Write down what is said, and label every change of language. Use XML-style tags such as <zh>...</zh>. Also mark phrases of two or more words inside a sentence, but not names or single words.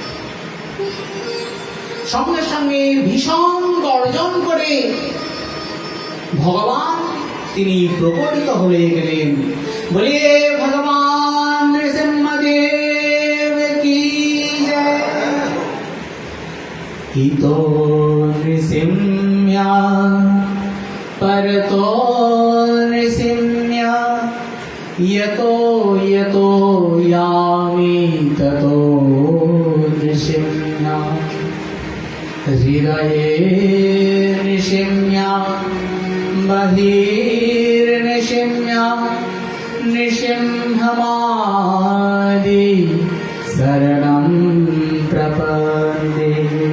<bn>সঙ্গে সঙ্গে ভীষণ গর্জন করে ভগবান তিনি প্রকটিত হয়ে গেলেন। বলে ভগবান নৃসিংহদেব কি জয়।</bn> <sa>হিতো নৃসিংহ্যা পরতো নৃসিংহ্যা यतो यतो यामि ततो नृसिंह्या हृदये नृसिंह्या बहिर्नृसिंह्या नृसिंहमादि शरणं प्रपद्ये।</sa>